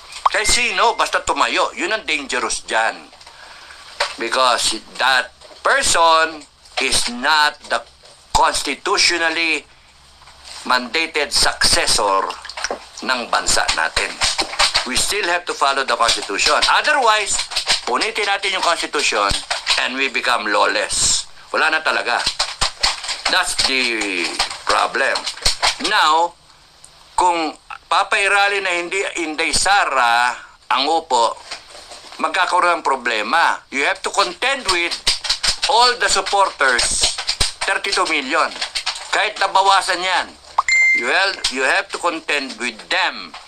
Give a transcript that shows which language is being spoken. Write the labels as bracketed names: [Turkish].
[Filipino] Kahit sino, basta tumayo, yun ang dangerous dyan. [English] Because that person is not the constitutionally mandated successor [Filipino] ng bansa natin. [English] We still have to follow the Constitution. Otherwise, [Filipino] punitin natin yung Constitution [English] and we become lawless. [Filipino] Wala na talaga. [English] That's the problem. [Filipino] Now, kung papairali na hindi Inday Sara ang upo, magkakaroon ng problema. [English] You have to contend with all the supporters, 32 million. [Filipino] Kahit nabawasan yan, [English] you have to contend with them.